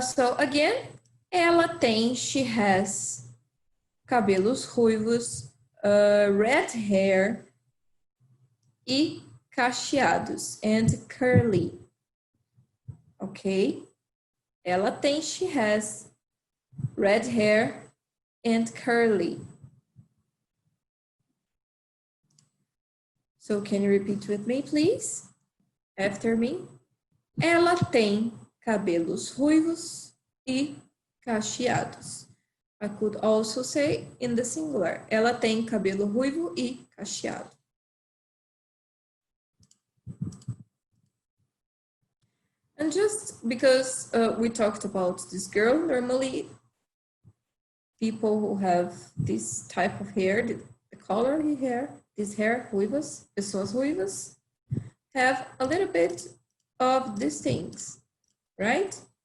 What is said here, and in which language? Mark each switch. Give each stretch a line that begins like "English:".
English: So again, she has
Portuguese: cabelos ruivos,
English: red hair
Portuguese: e cacheados,
English: and curly. Okay? She has red hair and curly. So can you repeat with me, please? After me.
Portuguese: Ela tem cabelos ruivos e cacheados.
English: I could also say in the singular.
Portuguese: Ela tem cabelo ruivo e cacheado.
English: And just because we talked about this girl, normally people who have this type of hair, the color hair, this hair,
Portuguese: ruivas, pessoas ruivas,
English: have a little bit of these things, right?